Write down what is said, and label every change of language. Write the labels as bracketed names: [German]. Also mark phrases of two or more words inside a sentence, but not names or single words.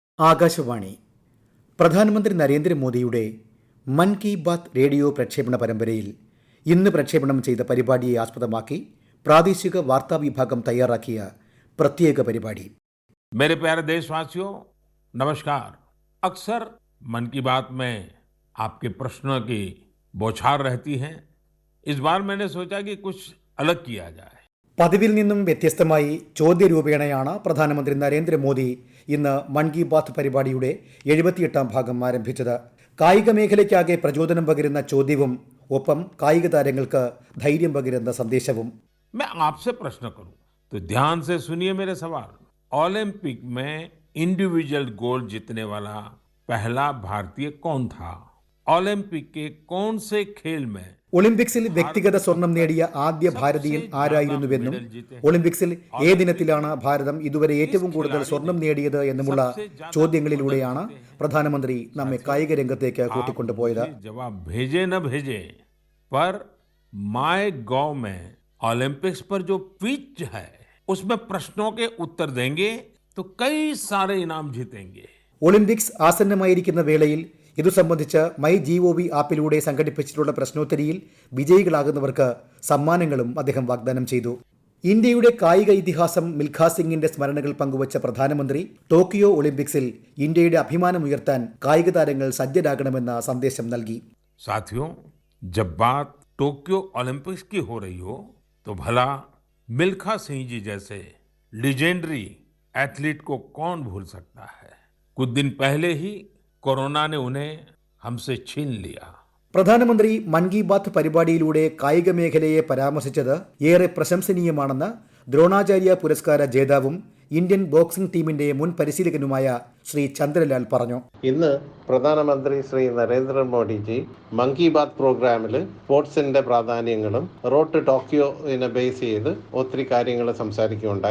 [Malayalam] ആകാശവാണി പ്രധാനമന്ത്രി നരേന്ദ്രമോദിയുടെ മൻ കി ബാത്ത് റേഡിയോ പ്രക്ഷേപണ പരമ്പരയിൽ ഇന്ന് പ്രക്ഷേപണം ചെയ്ത പരിപാടിയെ ആസ്പദമാക്കി പ്രാദേശിക വാർത്താ വിഭാഗം തയ്യാറാക്കിയ പ്രത്യേക പരിപാടി. [Hindi] मेरे प्यारे देशवासियों, नमस्कार। अक्सर मन की बात में आपके प्रश्नों की बौछार रहती है। इस बार मैंने सोचा कि कुछ अलग किया जाए। [Malayalam] പതിവിൽ നിന്നും വ്യത്യസ്തമായി ചോദ്യരൂപേണയാണ് പ്രധാനമന്ത്രി നരേന്ദ്രമോദി ഇന്ന് മൻ കി ബാത്ത് പരിപാടിയുടെ 78ാം ഭാഗം ആരംഭിച്ചത്. കായിക മേഖലയ്ക്കാകെ പ്രചോദനം പകരുന്ന ചോദ്യവും ഒപ്പം കായിക താരങ്ങൾക്ക് ധൈര്യം പകരുന്ന സന്ദേശവും. [Hindi] मैं आपसे प्रश्न करूं तो ध्यान से सुनिए मेरे सवाल। ओलंपिक में [English] individual gold [Hindi] जीतने वाला पहला भारतीय कौन था? ओलंपिक के कौन से खेल में [Malayalam] ഒളിമ്പിക്സിൽ വ്യക്തിഗത സ്വർണം നേടിയ ആദ്യ ഭാരതീയൻ ആരായിരുന്നുവെന്നും ഒളിമ്പിക്സിൽ ഏതിനത്തിലാണ് ഭാരതം ഇതുവരെ ഏറ്റവും കൂടുതൽ സ്വർണം നേടിയത് എന്നുമുള്ള ചോദ്യങ്ങളിലൂടെയാണ് പ്രധാനമന്ത്രി നമ്മെ കായിക രംഗത്തേക്ക് കൂട്ടിക്കൊണ്ടുപോയത്. [Hindi] जवाब भेजे न भेजे पर माय गॉव में ओलंपिक्स पर जो क्विज है उसमें प्रश्नों के उत्तर देंगे तो कई सारे इनाम जीतेंगे. [Malayalam] ഒളിമ്പിക്സ് ആസന്നമായിരിക്കുന്ന വേളയിൽ ഇതു സംബന്ധിച്ച് മൈ GOV ആപ്പിലൂടെ സംഘടിപ്പിച്ചിട്ടുള്ള പ്രശ്നോത്തരിയിൽ വിജയികളാകുന്നവർക്ക് സമ്മാനങ്ങളും അദ്ദേഹം വാഗ്ദാനം ചെയ്തു. ഇന്ത്യയുടെ കായിക ഇതിഹാസം മിൽഖാ സിംഗിന്റെ സ്മരണകൾ പങ്കുവച്ച പ്രധാനമന്ത്രി ടോക്കിയോ ഒളിമ്പിക്സിൽ ഇന്ത്യയുടെ അഭിമാനമുയർത്താൻ കായിക താരങ്ങൾ സജ്ജരാകണമെന്ന സന്ദേശം നൽകി. [Hindi] साथियों, जब बात टोक्यो ओलंपिक्स की हो रही हो तो भला मिल्खा सिंह जी जैसे [English] legendary athlete [Hindi] को कौन भूल सकता है? कुछ दिन पहले ही कोरोना ने उन्हें हमसे छीन लिया. [Malayalam] പ്രധാനമന്ത്രി മൻ കി ബാത്ത് പരിപാടിയിലൂടെ കായിക മേഖലയെ പരാമർശിച്ചത് ഏറെ പ്രശംസനീയമാണെന്ന് ദ്രോണാചാര്യ പുരസ്കാര ജേതാവും ഇന്ത്യൻ ബോക്സിംഗ് ടീമിന്റെ മുൻ പരിശീലകനുമായ ശ്രീ ചന്ദ്രലാൽ പറഞ്ഞു. ഇന്ന് പ്രധാനമന്ത്രി ശ്രീ നരേന്ദ്രമോദിജി മൻ കി ബാത്ത് പ്രോഗ്രാമിൽ സ്പോർട്സിന്റെ പ്രാധാന്യങ്ങളും റോഡ് ടു ടോക്കിയോനെ ബേസ് ചെയ്ത് ഒത്തിരി കാര്യങ്ങൾ സംസാരിക്കുകയുണ്ടായി.